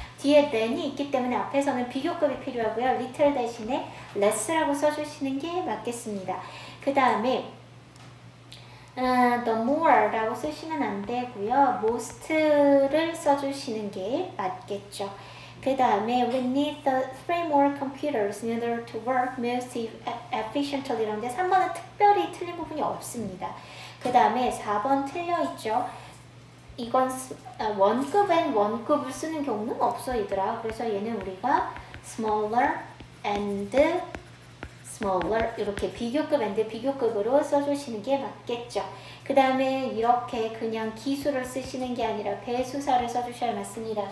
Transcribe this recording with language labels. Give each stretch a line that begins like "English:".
Korean: 뒤에 than이 있기 때문에 앞에서는 비교급이 필요하고요. little 대신에 less라고 써주시는 게 맞겠습니다. 그 다음에 the more 라고 쓰시면 안 되고요. most를 써주시는 게 맞겠죠. 그 다음에
English: we need 3 more computers in order to work most efficiently
Korean: 이런데 3번은 특별히 틀린 부분이 없습니다. 그 다음에 4번 틀려있죠. 이건 원급엔 원급을 쓰는 경우는 없어 얘들아. 그래서 얘는 우리가
English: smaller and smaller
Korean: 이렇게 비교급 and 비교급으로 써주시는 게 맞겠죠. 그 다음에 이렇게 그냥 기수를 쓰시는 게 아니라 배수사를 써주셔야 맞습니다.